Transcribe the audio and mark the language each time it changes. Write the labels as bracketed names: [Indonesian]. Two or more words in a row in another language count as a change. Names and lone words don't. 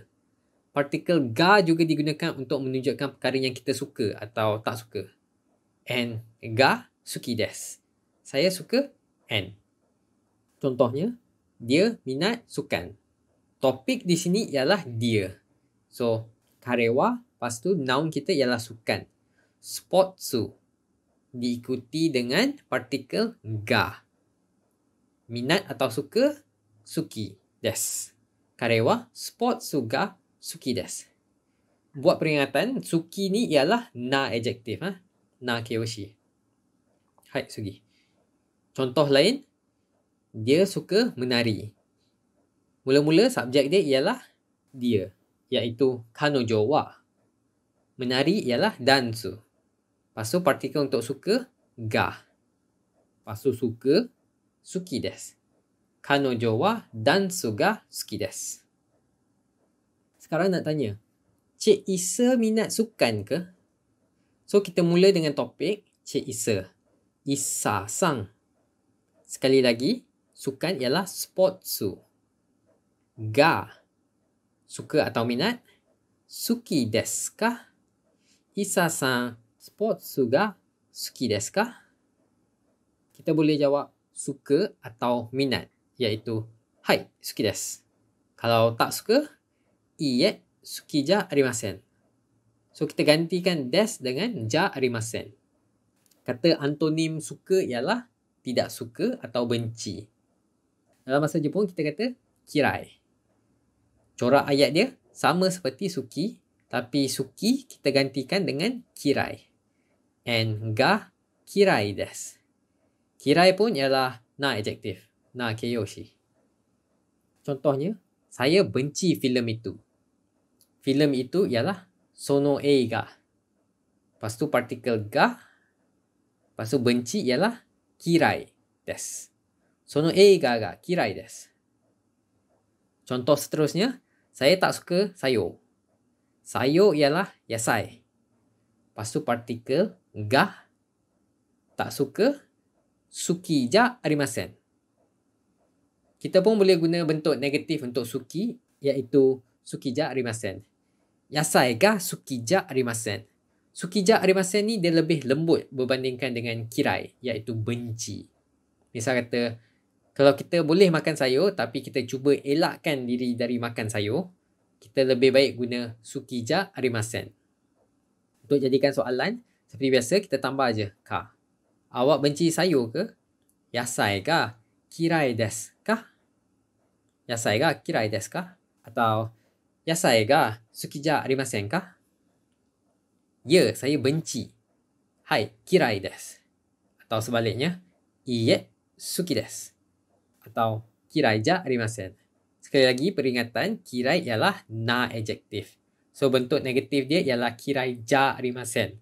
[Malay] Partikel ga juga digunakan untuk menunjukkan perkara yang kita suka atau tak suka. [Japanese] Nが好きです. [Malay] Saya suka en. Contohnya, dia minat sukan. Topik di sini ialah dia. So, [Japanese] 彼は, [Malay] lepas tu noun kita ialah sukan. Sportsu. Diikuti dengan partikel ga. Minat atau suka, [Japanese] 好きです. 彼は、スポーツが好きです. [Malay] Buat peringatan, suki ni ialah na adjektif. [Japanese] なきょうし。はい、すぎ. [Malay] Contoh lain, dia suka menari. Mula-mula subjek dia ialah dia, iaitu [Japanese] 彼女は. [Malay] Menari ialah dansu. Lepas tu partikel untuk suka, ga. Lepas tu suka, [Japanese] 好きです. 彼女はダンスが好きです. [Malay] Sekarang nak tanya, Cik Isa minat sukan ke? So, kita mula dengan topik Cik Isa. Isa-sang. Sekali lagi, sukan ialah sportsu. Ga. Suka atau minat. [Japanese] 好きですか? イサさんスポーツが好きですか? [Malay] Kita boleh jawab suka atau minat, iaitu hai, [Japanese] 好きです. [Malay] Kalau tak suka, [Japanese] いいえ、好きじゃありません. [Malay] So, kita gantikan des dengan [Japanese] じゃありません. [Malay] Kata antonim suka ialah tidak suka atau benci. Dalam bahasa Jepun, kita kata kirai. Corak ayat dia sama seperti suki, tapi suki kita gantikan dengan kirai. [Japanese] アンドが嫌いです. [Malay] Kirai pun ialah na adjektif. [Japanese] な形容詞. [Malay] Contohnya, saya benci filem itu. Filem itu ialah [Japanese] その映画. [Malay] Lepas tu partikel ga. Lepas tu benci ialah [Japanese] 嫌いです. その映画が嫌いです. [Malay] Contoh seterusnya, saya tak suka sayur. Sayur ialah yasai. Lepas tu partikel ga. Tak suka [Japanese] 好きじゃありません. [Malay] Kita pun boleh guna bentuk negatif untuk suki, iaitu [Japanese] 好きじゃありません. 野菜が好きじゃありません. 好きじゃありません [Malay] ni dia lebih lembut berbandingkan dengan kirai, iaitu benci. Misal kata, kalau kita boleh makan sayur tapi kita cuba elakkan diri dari makan sayur, kita lebih baik guna [Japanese] 好きじゃありません. [Malay] Untuk jadikan soalan, seperti biasa kita tambah aja ka. Awak benci sayur ke? [Japanese] 野菜が嫌いですか? 野菜が嫌いですか? Atau 野菜が好きじゃありませんか? [Malay] Ya, saya benci. Hai, [Japanese] 嫌いです. [Malay] Atau sebaliknya, [Japanese] いいえ、好きです. Atau 嫌いじゃありません. [Malay] Sekali lagi peringatan, kirai ialah na adjektif. So bentuk negatif dia ialah [Japanese] 嫌いじゃありません.